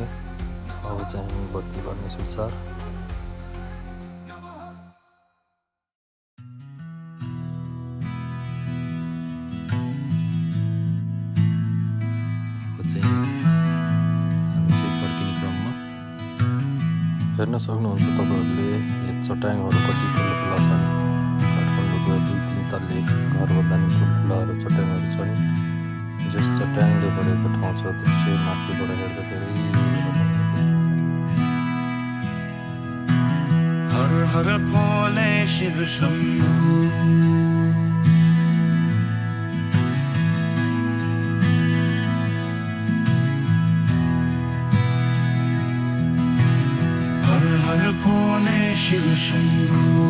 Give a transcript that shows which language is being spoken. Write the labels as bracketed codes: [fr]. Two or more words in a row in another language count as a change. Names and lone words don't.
[ne] अब चाहिँ हामी बत्ती बाल्ने सुरसार। हेर्न सक्नुहुन्छ तपाईहरुले यो चट्याङहरू कति ठुला छन्। काठमाडौँको 2-3 तल्ले घरभन्दा नि ठुला चट्याङहरू छन्। जस चट्याङले भरेको ठाउँ छ। दृश्य माथिबाट हेर्दा धेरै [hi] हर हर भोले शिव शम्भो, हर भोले शिव शम्भो,